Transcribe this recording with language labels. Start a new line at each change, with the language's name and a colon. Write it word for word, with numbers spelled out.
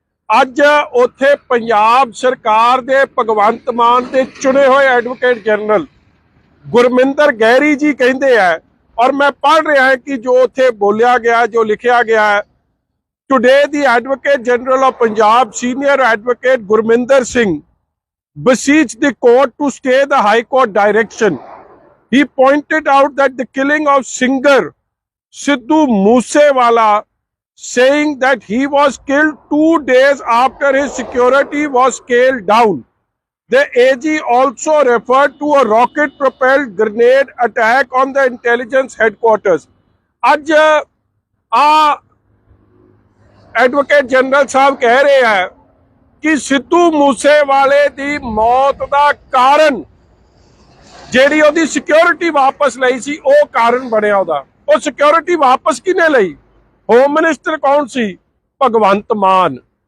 Punjabi: ਅੱਜ ਉੱਥੇ ਪੰਜਾਬ ਸਰਕਾਰ ਦੇ ਭਗਵੰਤ ਮਾਨ ਦੇ ਚੁਣੇ ਹੋਏ ਐਡਵੋਕੇਟ ਜਨਰਲ ਗੁਰਮਿੰਦਰ ਗਹਿਰੀ ਜੀ ਕਹਿੰਦੇ ਆ, ਔਰ ਮੈਂ ਪੜ੍ਹ ਰਿਹਾ ਹਾਂ ਕਿ ਜੋ ਉੱਥੇ ਬੋਲਿਆ ਗਿਆ, ਜੋ ਲਿਖਿਆ ਗਿਆ ਹੈ,
English: Today the advocate general of Punjab senior advocate Gurminder Singh beseech the court to stay the High Court direction. He pointed out that the killing of singer Sidhu Moosewala, saying that he was killed two days after his security was scaled down. The A G also referred to a rocket-propelled grenade attack on the intelligence headquarters.
Hindi: Aaj a Advocate General Sahab keh rahe hain
Punjabi: ਕਿ ਸਿੱਧੂ ਮੂਸੇਵਾਲੇ ਦੀ ਮੌਤ ਦਾ ਕਾਰਨ ਜਿਹੜੀ ਉਹਦੀ security ਵਾਪਸ ਲਈ ਸੀ, ਉਹ ਕਾਰਨ ਬਣਿਆ ਉਹਦਾ। ਉਹ ਸਿਕਿਉਰਿਟੀ ਵਾਪਸ ਕਿਹਨੇ ਲਈ? ਹੋਮ ਮਿਨਿਸਟਰ ਕੌਣ ਸੀ? ਭਗਵੰਤ ਮਾਨ।